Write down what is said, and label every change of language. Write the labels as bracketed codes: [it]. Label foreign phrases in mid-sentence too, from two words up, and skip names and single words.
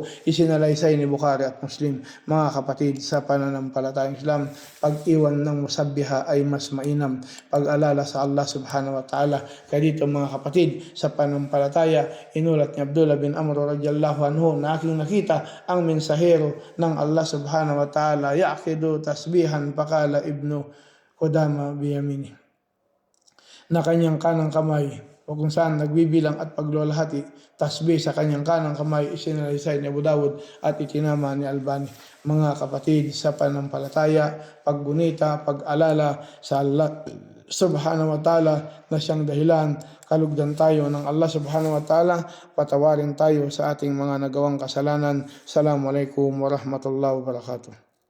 [tl] Isinalaysay ni Bukhari at Muslim. Mga kapatid sa pananampalatayang Islam, pag-iwan ng musabbiha ay mas mainam, pag-alala sa Allah [ar] سبحانه وتعالى. [tl] Kaya dito mga kapatid sa pananampalataya, inulat ni Abdullah bin Amr [ar] رضي الله عنه [tl] na aking nakita ang mensahero ng Allah [ar] سبحانه وتعالى يعقد تسبيحا فقال ابن قدامة بيميني, [tl] na kanyang kanang kamay, o kung saan nagbibilang at paglulahati tasbih sa kanyang kanang kamay. Isinalaysay ni Abu Dawud at itinama ni Albani. Mga kapatid sa pananampalataya, paggunita, pag-alala sa Allah [ar] سبحانه وتعالى [tl] na siyang dahilan kalugdan tayo ng Allah [ar] سبحانه وتعالى, [tl] patawarin tayo sa ating mga nagawang kasalanan. [ar] السلام عليكم ورحمة الله وبركاته.